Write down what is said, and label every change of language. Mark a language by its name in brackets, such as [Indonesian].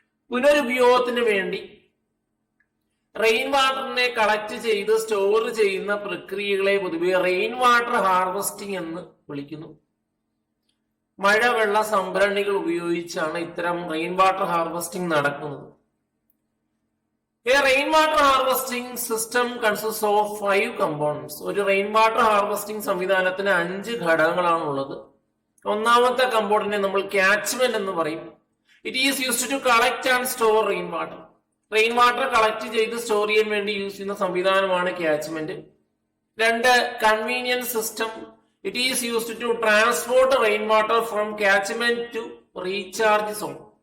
[Malayalam] പുനരുപയോഗത്തിന് വേണ്ടി rain വാട്ടറിനെ collect ചെയ്ത് store ചെയ്യുന്ന പ്രക്രിയകളെ പൊതുവെ റെയിൻ വാട്ടർ ഹാർവെസ്റ്റിംഗ് എന്ന് വിളിക്കുന്നു. മഴവെള്ള സംഭരണികൾ ഉപയോഗിച്ചാണ് ഇത്തരം റെയിൻ വാട്ടർ ഹാർവെസ്റ്റിംഗ് നടക്കുന്നത്. [English] A rainwater harvesting system consists of 5 components. [Malayalam] ഒരു റെയിൻ വാട്ടർ ഹാർവെസ്റ്റിംഗ് സംവിധാനത്തിന് 5 ഘടകങ്ങളാണ് ഉള്ളത്. ഒന്നാമത്തെ കമ്പോണന്റിനെ നമ്മൾ ക്യാച്ച്മെന്റ് എന്ന് പറയും. [English] It is used to collect and store rain water. [Malayalam] Rain water collect ചെയ്ത് സ്റ്റോർ ചെയ്യാൻ വേണ്ടി യൂസ് ചെയ്യുന്ന സംവിധാനമാണ് catchment. [English] 2 convenience system. It is used to transport rain water from catchment to recharge zone.